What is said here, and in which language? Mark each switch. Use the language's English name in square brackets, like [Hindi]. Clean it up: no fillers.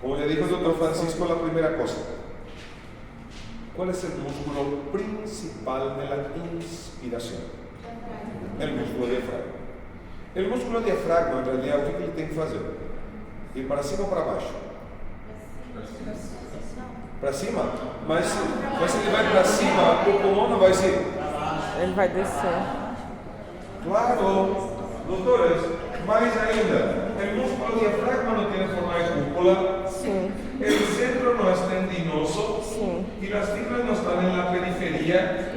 [Spanish] Como le dijo el doctor Francisco, la primera cosa, ¿cuál es el músculo principal de la inspiración? El músculo diafragma. El músculo diafragma, en realidad, [Portuguese] o que ele tem que fazer? Ir para cima ou para baixo? Para cima? Mas se ele vai para cima, o pulmão não vai se... Ele vai descer. Claro, doutores, mais ainda, o músculo diafragma não tem forma de cúpula, Sim. [Spanish] el centro no es tendinoso [Portuguese] Sim. [Spanish] y las fibras no están en la periferia.